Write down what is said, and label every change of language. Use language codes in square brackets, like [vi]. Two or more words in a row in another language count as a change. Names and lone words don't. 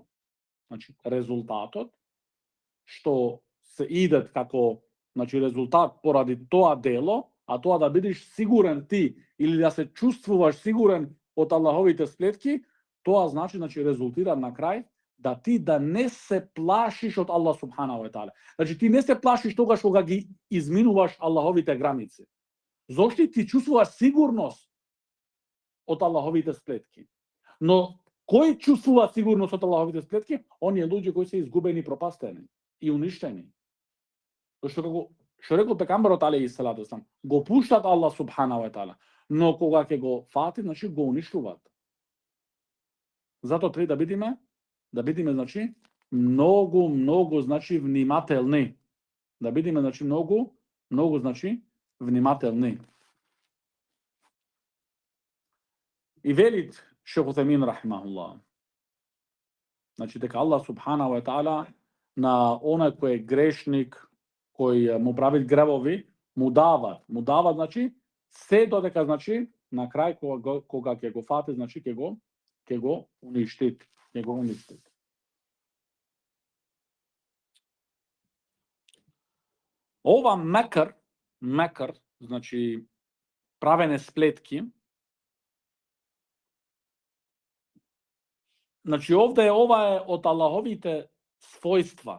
[mk] Значи, резултатот што се идет како, значи, резултат поради тоа дело, а тоа да бидеш сигурен ти или да се чувствуваш сигурен од Аллаховите сплетки, тоа значи, резултира на крај да ти да не се плашиш од [ar] الله سبحانه وتعالى. [mk] Значи, ти не се плашиш тогаш кога ги изминуваш Аллаховите граници. Зошто ти чувствуваш сигурност од Аллаховите сплетки. Но кој чувствува сигурност од Аллаховите сплетки? Оние луѓе кои се изгубени, пропастени и уништени. Што рекол пекамберот [ar] عليه الصلاة والسلام, [mk] го пуштат [ar] الله سبحانه وتعالى, [mk] но кога ќе го фати, значи го уништуваат. Затоа треба да бидеме, значи, многу, значи, внимателни. Да бидеме, значи, многу, значи, внимателни. И велит Шейх Уthejmin рахимахуллах, значи, дека [ar] الله سبحانه وتعالى [mk] на оној кој е грешник, кој му прави гревови, му дава, значи, се додека, значи, на крај кога ќе го фати, значи, ќе го уништит. Ова мекар, значи, правене сплетки, значи, овде ова е од Аллаховите својства.